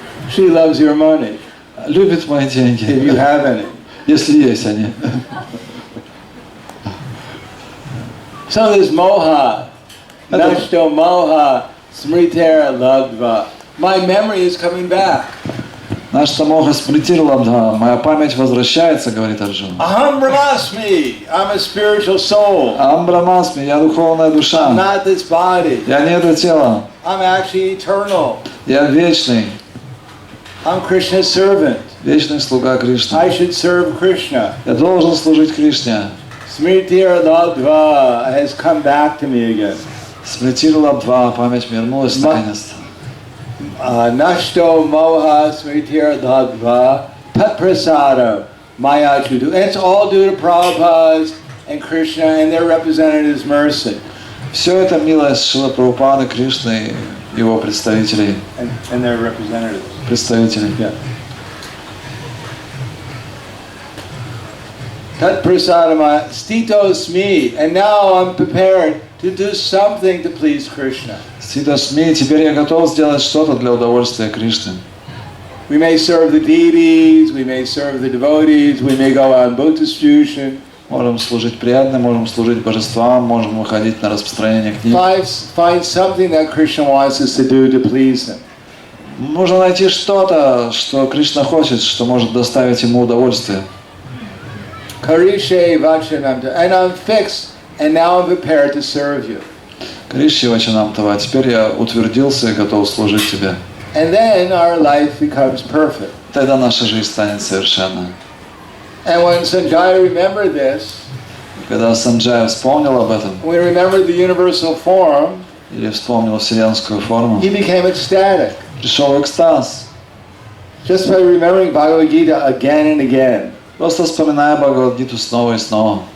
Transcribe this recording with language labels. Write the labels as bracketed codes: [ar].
[en] She loves your money. [ru] Любит мои деньги. [en] If you have any. [ru] Если есть они. [en] So there's moha. [sa] Nashto moha smritera labdva. [en] My memory is coming back. [ru] Наша Моха смритировала, да, моя память возвращается, говорит Арджуна. [sa] Aham brahmasmi. [en] I'm a spiritual soul. [ru] Амбрамасми, я духовная душа. [en] I'm not this body. [ru] Я не это тело. [en] I'm actually eternal. [ru] Я вечный. [en] I'm Krishna's servant. [ru] Вечный слуга Кришны. [en] I should serve Krishna. [ru] Я должен служить Кришне. [en] Smritira Ladva has come back to me again. [ru] Смритировала два, память вернулась наконец-то. [sa] Nashto moha smritira ladva tat prasada maya chudu. [en] And it's all due to Prabhupada and Krishna and their representatives' mercy. [ru] Все это милость Шрила Прабхупады, Кришны и его представителей. [en] And their representatives. [ru] Представителей. [en] Yeah. [sa] Tat prasada maya stitos me. [en] And now I'm prepared to do something to please Krishna. [ru] Ситас ми, теперь я готов сделать что-то для удовольствия Кришны. [en] We may serve the deities, we may serve the devotees, we may go on book distribution. [ru] Можем служить преданным, можем служить божествам, можем выходить на распространение книг. [en] Find something that Krishna wants us to do to please him. [ru] Нужно найти что-то, что Кришна хочет, что может доставить ему удовольствие. [sa] Karishe vachanam, [en] and I'm fixed, and now I'm prepared to serve you. [ru] Кришне вачанамтава, теперь я утвердился и готов служить тебе. [en] And then our life becomes perfect. [ru] Тогда наша жизнь станет совершенной. [en] And when Sanjaya remembered this, [ru] Когда Санджая вспомнил об этом, [en] when he remembered the universal form, [ru] или вспомнил вселенскую форму, [en] he became ecstatic. [ru] пришел экстаз. [en] Just by remembering Bhagavad Gita again and again. [ru] Просто вспоминая Бхагавад-гиту снова и снова.